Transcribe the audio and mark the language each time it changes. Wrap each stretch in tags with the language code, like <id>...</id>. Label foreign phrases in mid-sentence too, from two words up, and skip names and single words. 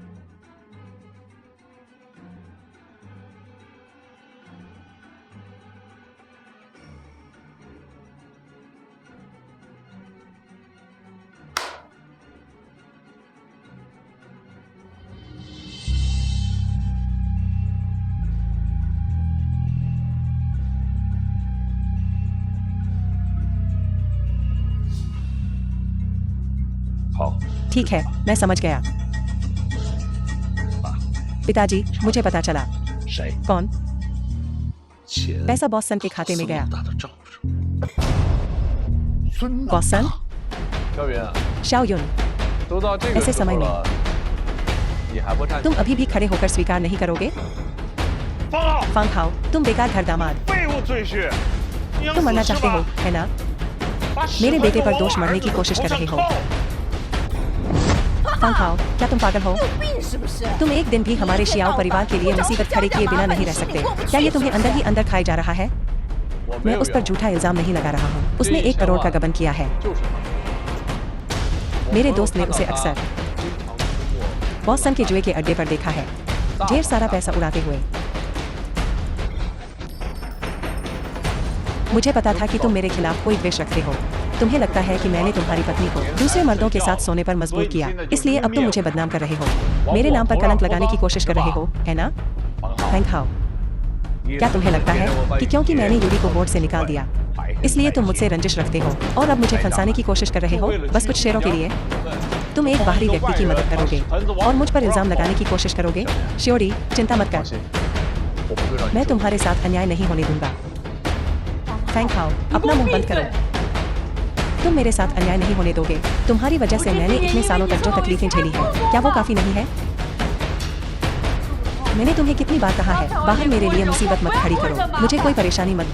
<hi>ठीक है, मैं समझ गया। पिताजी, मुझे पता चला। कौन? पैसा बॉस सन के खाते में गया। बॉस सन?</hi> <zh>小云，</zh> <hi>शाओ युन,</hi> <zh>都到这个</zh> <hi>ऐसे</hi> <zh>时候</zh> <hi>समय में</hi> <zh>了，你还不站起</zh> <hi>तुम अभी भी खड़े होकर स्वीकार नहीं करोगे? फांग खाओ, तुम बेकार घर दामाद।</hi> <zh>废物赘婿，你要</zh> <hi>तुम मरना</hi> <zh>死是</zh> <hi>चाहते हो,</hi> <zh>吧？</zh> <hi>है ना?</hi> <zh>把屎</zh> <hi>मेरे</hi> <zh>盆</zh> <hi>बेटे</hi> <zh>子</zh> <hi>पर</hi> <zh>往</zh> <hi>दोष</hi> <zh>我</zh> <hi>मढ़ने</hi> <zh>儿</zh> <hi>की</hi> <zh>子</zh> <hi>कोशिश</hi> <zh>头</zh> <hi>कर</hi> <zh>上</zh> <hi>रहे हो।</hi> <zh>套。</zh> <hi>फांग खाओ, क्या तुम पागल हो?</hi> <zh>病是不是？</zh> <hi>तुम एक दिन भी हमारे शियाओ परिवार के लिए मुसीबत खड़े किए बिना नहीं रह सकते। क्या ये तुम्हें अंदर ही अंदर खाए जा रहा है?</hi> <zh>我没</zh> <hi>मैं</hi> <zh>有</zh> <hi>उस पर</hi> <zh>养，</zh> <hi>झूठा इल्जाम नहीं लगा रहा हूँ। उसने 1 करोड़ का गबन किया है।</hi> <zh>就是他。</zh> <hi>मेरे दोस्त ने उसे अक्सर</hi> <zh>经常出没</zh> <hi>बॉस सन के जुए के अड्डे पर देखा है, ढेर सारा पैसा उड़ाते हुए। मुझे पता था कि तुम मेरे खिलाफ कोई द्वेष रखते हो। तुम्हें लगता है कि मैंने तुम्हारी पत्नी को दूसरे मर्दों के साथ सोने पर मजबूर किया, इसलिए अब तुम मुझे बदनाम कर रहे हो। मेरे नाम पर कलंक लगाने की कोशिश कर रहे हो, है ना? फैंग खाओ, क्या तुम्हें लगता है कि क्योंकि मैंने यूरी को बोर्ड से निकाल दिया इसलिए तुम मुझसे रंजिश रखते हो और अब मुझे फंसाने की कोशिश कर रहे हो बस कुछ शेयरों के लिए? तुम एक बाहरी व्यक्ति की मदद करोगे और मुझ पर इल्जाम लगाने की कोशिश करोगे? श्योरी, चिंता मत</hi> <zh>放</zh> <hi>कर,</hi> <zh>心，我不会让你</zh> <hi>मैं तुम्हारे साथ अन्याय नहीं होने दूंगा। फैंग खाओ, अपना मुंह बंद करो। तुम मेरे साथ अन्याय नहीं होने दोगे। तुम्हारी वजह से मैंने इतने सालों तक जो तकलीफें झेली हैं, क्या वो काफी नहीं है? मैंने तुम्हें कितनी बार कहा है, बाहर मेरे लिए मुसीबत मत खड़ी करो, मुझे कोई परेशानी मत दो।</hi>